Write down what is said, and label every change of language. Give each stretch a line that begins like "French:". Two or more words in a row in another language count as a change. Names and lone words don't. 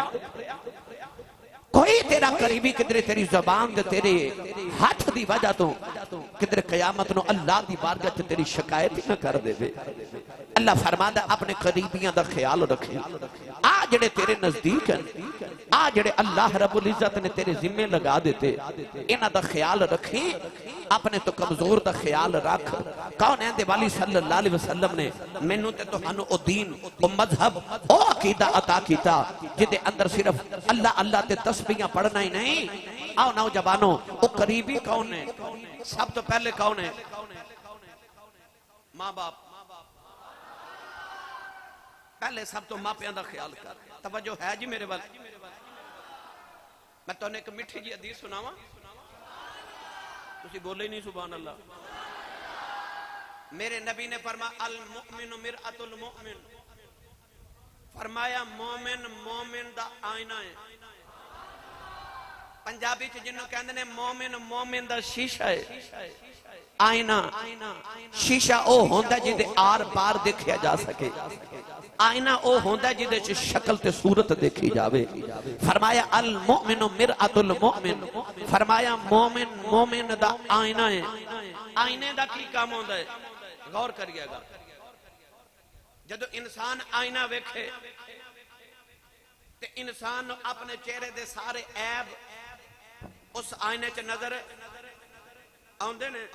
Punjabi: کوئی تیرا قریبی کدھرے تیری زبان تے تیرے ہتھ دی وجہ توں کدھرے قیامت نوں اللہ دی بارگاہ چ تیری شکایت ہی نہ کر دیوے. اللہ فرماندا اپنے قریبیاں دا خیال رکھے. آ جیڑے تیرے نزدیک ہیں، آ جیڑے
Arabic: الله رب العزة
Punjabi: نے تیرے ذمے لگا دیتے، انہاں دا خیال رکھی. اپنے توں کمزور دا خیال رکھ. کون ہے والی
Arabic: صلى الله عليه وسلم
Punjabi: نے مینوں تے تہانوں او دین او مذہب او عقیدہ عطا کیتا جدے اندر صرف اللہ اللہ تے تسبیحاں پڑھنا ہی نہیں. آؤ نوجوانو او قریبی کون ہے? سب توں پہلے کون ہے؟ ماں باپ. پہلے سب توں ماپیاں دا خیال کر. توجہ ہے جی میرے ول? میں تہانوں اک مٹھی جی حدیث سناواں، تسی بولے ہی نہیں
Arabic: سبحان الله.
Punjabi: میرے نبی نے فرمایا
Arabic: المؤمن مرآة المؤمن,
Punjabi: فرمایا مومن مومن دا آئینہ ہے. پنجابی چ جنہوں کہتے نے مومن مومن دا شیشہ ہے. آئینہ شیشہ او ہوندا جدے آر پار دیکھا جا سکے. آئینہ او ہوندا جدے چ شکل تے صورت دیکھی جاوے.
Arabic: فرمایا المؤمن مرآة المؤمن,
Punjabi: فرمایا مومن مومن دا آئینہ ہے. آئینے دا کی کم ہوندا ہے؟ غور کریےگا. جدوں انسان آئینہ ویکھے تے انسان اپنے چہرے دے سارے عیب اس آئینے چ نظر آوندے نے.